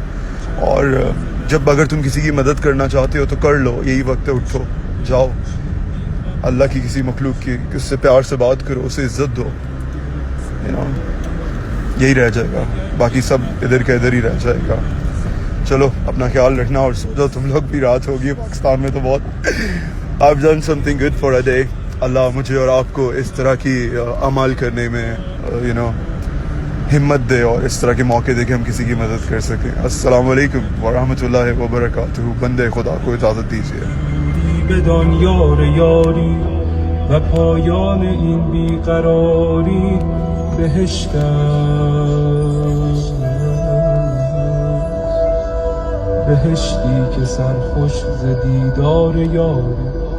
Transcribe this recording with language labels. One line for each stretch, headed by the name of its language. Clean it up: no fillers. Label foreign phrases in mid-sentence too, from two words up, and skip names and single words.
Hindi: और जब अगर तुम किसी की मदद करना चाहते हो तो कर लो, यही वक्त है, उठो, जाओ, अल्लाह की किसी मखलूक की उससे प्यार से बात करो, उसे इज्जत दो,
English: you know,
Hindi: यही रह जाएगा, बाकी सब इधर का इधर ही रह जाएगा। चलो अपना ख्याल रखना और सो जाओ, तुम लोग भी, रात होगी पाकिस्तान में तो बहुत।
English: I've done something good for a day।
Hindi: अल्लाह मुझे और आपको इस तरह की अमाल करने में
English: you know
Hindi: हिम्मत दे और इस तरह के मौके दे कि हम किसी की मदद कर सकें।
Arabic: السلام عليكم و رحمة الله و بركاته.
Hindi: बंदे खुदा को इजाज़त दीजिए।
Persian: بدان یار یاری و پایان این بیقراری بهشت است، بهشتی که سرخوش ز دیدار یاری.